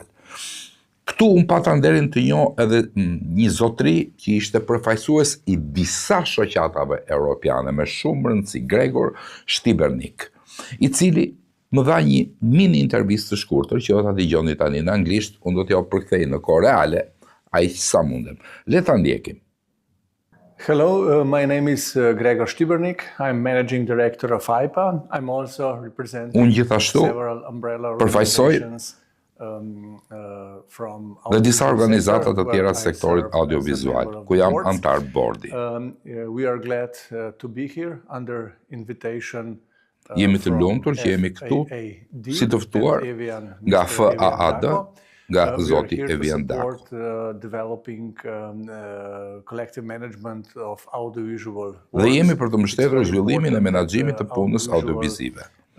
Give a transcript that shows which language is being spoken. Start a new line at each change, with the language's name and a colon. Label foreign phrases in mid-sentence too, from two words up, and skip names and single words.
Albanian: Këtu unë pata nderin të njoh edhe një zotëri që ishte përfaqësues i disa shoqatave europiane me shumë rëndësi, Gregor Štibernik, i cili më dha një mini intervistë të shkurtër që do ta dëgjoni tani në anglisht, unë do t'ja përkthej në kohë reale, aq sa mundem. Le ta ndjekim.
English: Hello, my name is Gregor Štibernik. I'm managing director of AIPA. I'm also representing several umbrella organizations
Albanian: dhe disa organizata të tjera të sektorit audiovizual, ku jam antar bordi. We are glad to be here under invitation. Jemi të lumtur që jemi këtu si të ftuar nga FAAD, nga zoti Evian Dako. Dhe jemi për të mbështetur zhvillimin e menaxhimit të punës audiovizive.